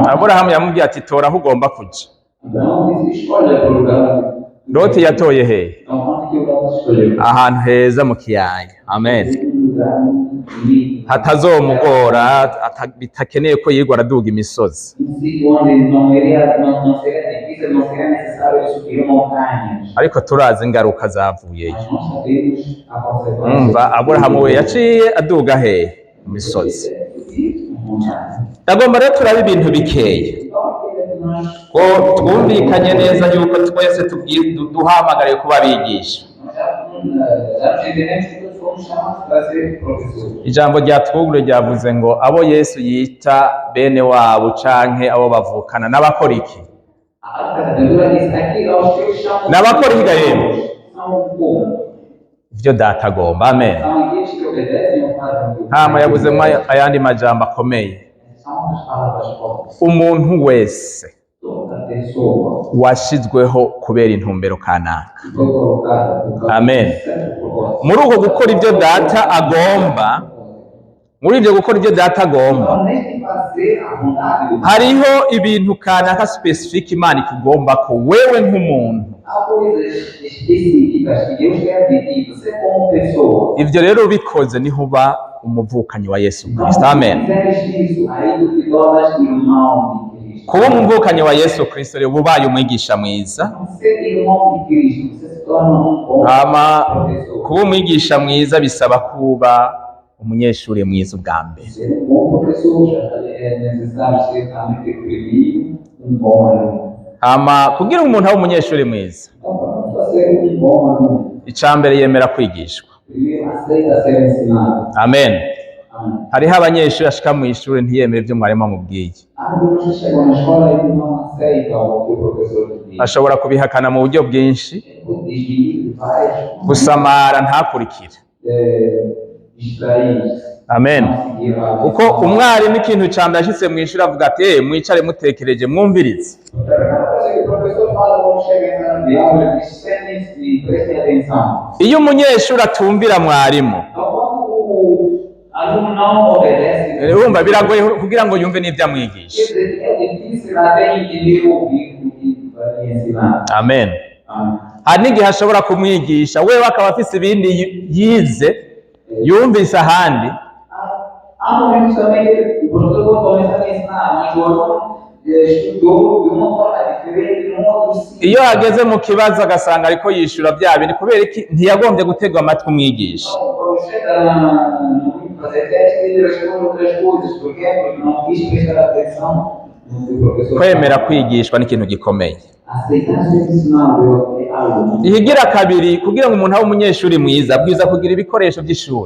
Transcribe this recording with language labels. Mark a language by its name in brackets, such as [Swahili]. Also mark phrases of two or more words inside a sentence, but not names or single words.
[Rundi] Aburahamu yamubwiye ati tora aho ugomba kuja. [Portuguese] Abraão disse, escolha o lugar. [Rundi] Loti yatoye hehe? [Portuguese] Então, onde que eu posso escolher? [Rundi] Ahantu heza mu kiyaya. Amen. [Portuguese] Um lugar lindo. [Rundi] Hatazomugora bitakeneye ko yigwa araduga imisozi. [Portuguese] Um sítio onde não seria difícil, não seria necessário subir montanhas. [Rundi] Ariko turazi ingaruka zavuyeyo. [Portuguese] Mas nós sabemos a consequência. [Rundi] Umva Aburahamu we yaciye aduga hehe? Mu misozi. [Portuguese] Subir montanhas. [Rundi] Ndagomba rero turabe ibintu bikeya ko twumvikanye neza yuko twese duhamagariye kuba abigisha. [Portuguese] Já entendemos que todos fomos chamados para ser professores. [Rundi] Ijambo ryatwugure ryavuze ngo abo Yesu yita bene wabo canke abo bavukana n'abakora iki? [Portuguese] A Escritura diz aqui aos teus chamam. [Rundi] N'abakora iki yemwe? [Portuguese] São como? [Rundi] Ivyo data agomba. Amen. [Portuguese] São aqueles que obedecem ou fazem o que [Rundi] Hama yavuzemo ayandi majambo akomeye. [Portuguese] são as palavras fortes. [Rundi] Umuntu wese [Portuguese] Toda pessoa [Rundi] washizweho kubera intumbero kanaka. [Portuguese] que foi colocada por causa [Rundi] Amen. [Portuguese] de certo propósito. [Rundi] Muri uko gukora ibyo data agomba muri ibyo gukora ibyo data agomba [Portuguese] Então, nesse fazer a vontade do Pai, [Rundi] hariho ibintu kanaka specific Imana ikugomba ko wewe nk'umuntu. [Portuguese] há coisas específicas que Deus quer de você como pessoa. [Rundi] Ivyo rero ubikoze niho uba umuvukanyi wa Yesu Kristo. Amen. [Portuguese] Se fizeres isso, aí tu te tornas irmão de Cristo. [Rundi] Kuba umuvukanyi wa Yesu Kristo rero ubaye umwigisha mwiza. [Portuguese] Ser irmão de Cristo, você se torna bom [Rundi] Hama [Portuguese] professor. [Rundi] kuba umwigisha mwiza bisaba kuba umunyeshuri mwiza ubwa mbere. [Portuguese] Ser bom professor é necessário ser também primeiro bom aluno. [Rundi] Hama kugira umuntu abe umunyeshuri mwiza, [Portuguese] Então, para ser bom aluno, [Rundi] icambere yemera kwigishwa. [Portuguese] primeiro aceita ser ensinado. [Rundi] Amen. [Portuguese] Amém. [Rundi] Hariho abanyeshuri ashika mu ishuri ntiyemere ibyo mwarimu amubwiye, [Portuguese] Alguns chegam na escola e não aceitam o que o professor diz. [Rundi] ashobora kubihakana mu buryo bwinshi, [Portuguese] Desvio, várias [Rundi] gusamara ntakurikire. [Portuguese] distraídos. [Rundi] Amen. [Portuguese] Não seguir a [Rundi] Uko umwarimu ikintu ca mbere ashitse mu ishuri avuga ati mwicare mutekereje mwumvirize. [Portuguese] A primeira coisa que o professor fala quando chega em sala de aula, ele diz: sentem-se e prestem atenção. [Rundi] Iyo umunyeshuri atumvira mwarimu, [Portuguese] Então, quando o aluno não obedece, [Rundi] urumva biragoye kugira ngo yumve n'ibyo amwigisha. [Portuguese] é difícil até entender o que vai ensinar. [Rundi] Amen. [Portuguese] Amém. [Rundi] Hari n'igihe ashobora kumwigisha wewe akaba afise ibindi yize yumvise ahandi, [Portuguese] Há momentos também que o professor quando começa a ensinar, mas o aluno estudou de uma forma diferente, num outro sítio. [Rundi] iyo ageze mu kibazo agasanga ariko yishura bya bintu kubera iki ntiyagombye gutega amatwi umwigisha. [Portuguese] Então, quando chega no fazer teste, ele responde outras coisas. Por quê? Porque não quis prestar atenção no que o professor [Rundi] Kwemera kwigishwa ni ikintu gikomeye. [Portuguese] aceitar ser ensinado é algo. [Rundi] Ihigira kabiri kugira ngo umuntu abe umunyeshuri mwiza abwiza kugira ibikoresho by'ishuri.